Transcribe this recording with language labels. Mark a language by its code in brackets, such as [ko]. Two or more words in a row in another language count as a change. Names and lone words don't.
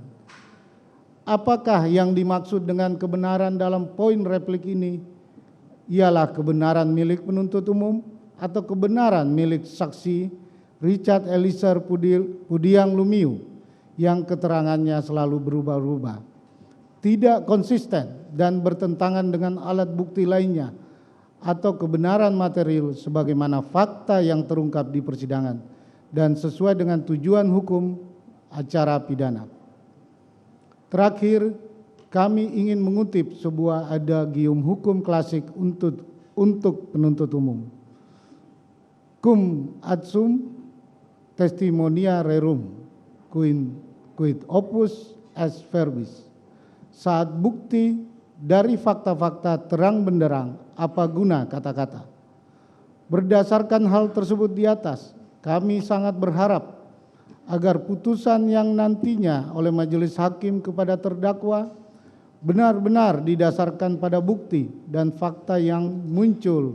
[id] Apakah yang dimaksud dengan kebenaran dalam poin replik ini ialah kebenaran milik penuntut umum atau kebenaran milik saksi Richard Eliezer Pudiang Lumiu yang keterangannya selalu berubah-ubah, tidak konsisten dan bertentangan dengan alat bukti lainnya, atau kebenaran material sebagaimana fakta yang terungkap di persidangan dan sesuai dengan tujuan hukum acara pidana. Terakhir, kami ingin mengutip sebuah adagium hukum klasik untuk penuntut umum. [la] Cum adsum testimonia rerum, quid opus est verbis. [id] Saat bukti dari fakta-fakta terang benderang, apa guna kata-kata? Berdasarkan hal tersebut di atas, kami sangat berharap agar putusan yang nantinya oleh majelis hakim kepada terdakwa benar-benar didasarkan pada bukti dan fakta yang muncul